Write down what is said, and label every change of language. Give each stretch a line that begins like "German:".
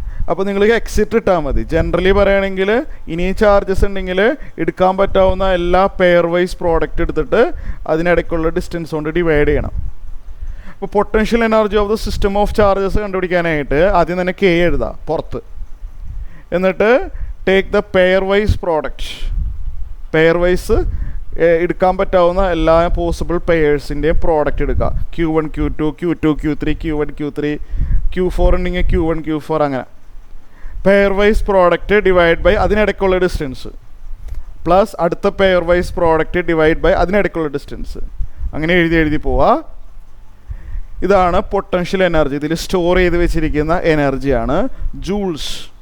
Malayalam: അപ്പോൾ നിങ്ങൾ എക്സിറ്റ് ഇട്ടാൽ മതി. ജനറലി പറയുകയാണെങ്കിൽ ഇനിയും ചാർജസ് ഉണ്ടെങ്കിൽ എടുക്കാൻ പറ്റാവുന്ന എല്ലാ പെയർ വൈസ് പ്രോഡക്റ്റ് എടുത്തിട്ട് അതിനിടയ്ക്കുള്ള ഡിസ്റ്റൻസ് കൊണ്ട് ഡിവൈഡ് ചെയ്യണം. അപ്പോൾ potential energy of the system of charges കണ്ടുപിടിക്കാനായിട്ട് ആദ്യം തന്നെ കെ എഴുതാം പുറത്ത്. എന്നിട്ട്
English: Take the pair wise product.
Malayalam: Pair vice എടുക്കാൻ പറ്റാവുന്ന എല്ലാ പോസിബിൾ പെയേഴ്സിൻ്റെയും പ്രോഡക്റ്റ് എടുക്കുക. Q1 Q2 Q2 Q3 Q1 Q3 Q4 ഉണ്ടെങ്കിൽ Q1 Q4 അങ്ങനെ. Pair vice product divide by അതിനിടയ്ക്കുള്ള distance plus അടുത്ത pair vice product divide by അതിനിടയ്ക്കുള്ള distance. അങ്ങനെ എഴുതി പോവുക. ഇതാണ് പൊട്ടൻഷ്യൽ എനർജി. ഇതിൽ സ്റ്റോർ ചെയ്ത് വെച്ചിരിക്കുന്ന എനർജിയാണ് ജൂൾസ്.